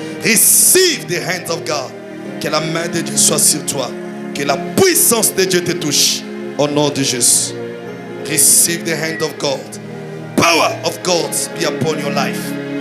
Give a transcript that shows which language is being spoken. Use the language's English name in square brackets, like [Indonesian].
[English] Receive the hands of God. [French] Que la main de Dieu soit sur toi. Que la puissance de Dieu te touche. Au nom de Jésus. [English] Receive the hand of God. Power of God be upon your life.